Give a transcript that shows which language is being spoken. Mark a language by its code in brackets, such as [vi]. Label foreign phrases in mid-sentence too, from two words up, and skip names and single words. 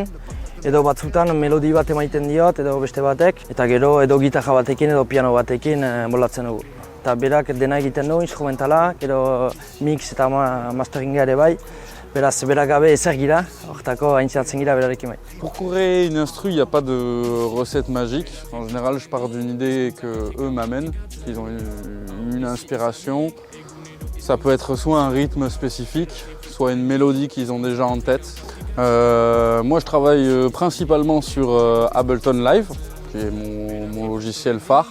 [eu] Edo batzutan melodi bat emaiten diot edo beste batek eta gero edo gitarra batekin edo piano batekin moldatzen dugu. eta berak dena egiten du, instrumentala, gero mix eta masteringa ere bai. Beraz, berak gabe ezer gira, hortako haintzatzen gira berarekin bai. [fr] Pour créer une instru, il n'y a pas de recette magique. En général, je pars d'une idée qu'eux m'amènent, qu'ils ont eu une inspiration. Ça peut être soit un rythme spécifique, soit une mélodie qu'ils ont déjà en tête. Moi, je travaille principalement sur Ableton Live, qui est mon logiciel phare.